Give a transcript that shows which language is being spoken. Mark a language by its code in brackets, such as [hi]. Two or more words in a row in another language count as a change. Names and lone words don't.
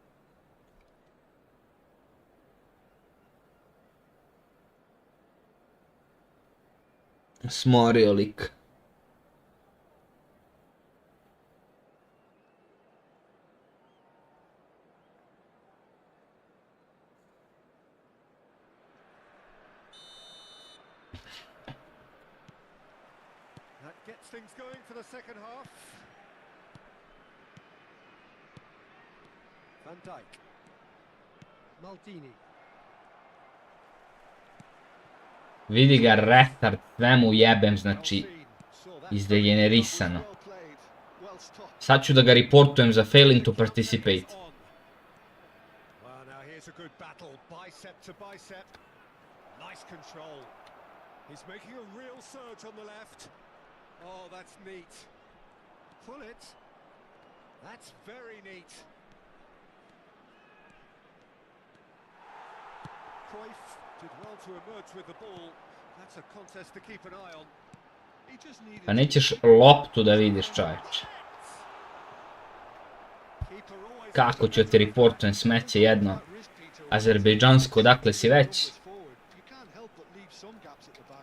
[sr] Smorio lik. [en] That gets things going for the second half. Van Dijk. Maldini. [sr] Vidi ga retard, sve mu jebem, znači izdegenerisano. [en] Well played, well stopped. [sr] Sad ću da ga reportujem za [en] failing to participate. Well, now here's a good battle, bicep to bicep. Nice control. He's making a real surge on the left. Oh, that's neat. Pull it. That's very neat. Cruyff did well to emerge with the ball. That's a contest to keep an eye on. He just needed [sr] Pa nećeš loptu da vidiš, čovječe. [en] Keeper always [sr] Kako ću ti reportujem smeće jedno? Azerbejdžansko, odakle si već? [en] You can't help but leave some gaps at the back.